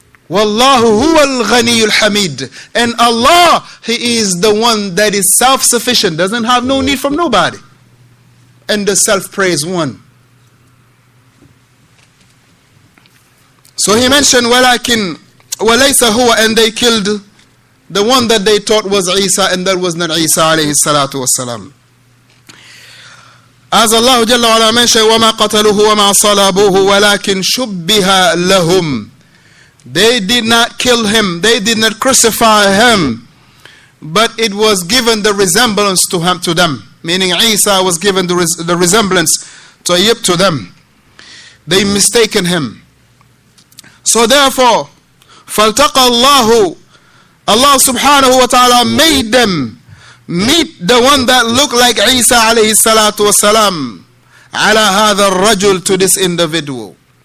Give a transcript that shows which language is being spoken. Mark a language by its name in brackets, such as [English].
[Arabic] Wallahu huwal ghaniyul hamid. [English] And Allah, He is the one that is self-sufficient, doesn't have no need from nobody. And the self-praise one. So He mentioned, [Arabic] walakin walaysa huwa, [English] and they killed the one that they thought was Isa, and that was not Isa alayhi salatu wassalam. As Allah Jalla wa ala mentioned, [Arabic] وَمَا قَتَلُوهُ وَمَا صَلَبُوهُ وَلَكِنْ شُبِّهَ لَهُمْ. [English] They did not kill him, they did not crucify him, but it was given the resemblance to them. Meaning Isa was given the resemblance to them. They mistaken him. So therefore, [Arabic] فَالْتَقَى اللَّهُ, [English] Allah subhanahu wa ta'ala made them meet the one that looked like Isa alayhi salatu wasalam, [Arabic] ala hadha rajul, [English] to this individual.